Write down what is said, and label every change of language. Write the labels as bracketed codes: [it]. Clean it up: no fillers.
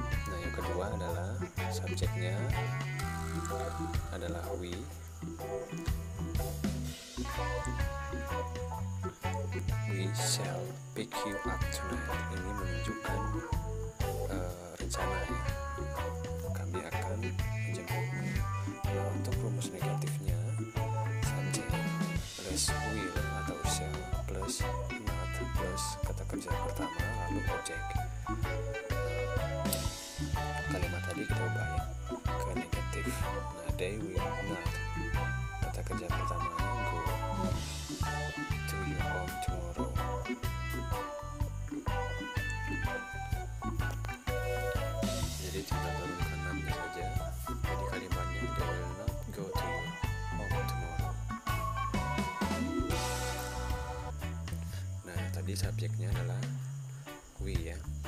[id] Nah, yang kedua adalah subjeknya adalah we. [en] We shall pick you up tonight. [id] Ini menunjukkan rencana ya. Kami akan menjemputmu. Nah, untuk rumus negatifnya, subjek plus will atau shall plus not plus kata kerja pertama lalu objek. Kalimat tadi kita ubah ya ke negatif. [en] Nah, they will not, [id] kata kerja pertamanya [en] go to your home tomorrow. [id] Jadi tinggal turunkan namanya saja. Jadi kalimatnya [en] they will not go to your home tomorrow. [id] Nah, tadi subjeknya adalah we ya.